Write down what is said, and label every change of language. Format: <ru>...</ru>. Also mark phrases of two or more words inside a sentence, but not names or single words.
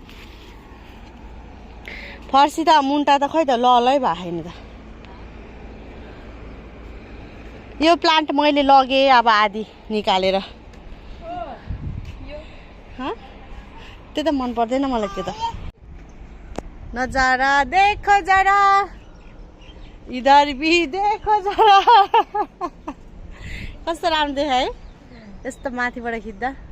<ne>फर्सी त मुन्टा त खै त ललै भएको छैन त। यो प्लान्ट मैले लगेँ अब आधी निकालेर। त्यो त मन पर्दैन मलाई त्यो त।</ne> <hi>नजारा देखो जरा, इधर भी देखो जरा।</hi> <ne>कस्तो राम्रो देखायो है यस्तो माथिबाट खिच्दा।</ne>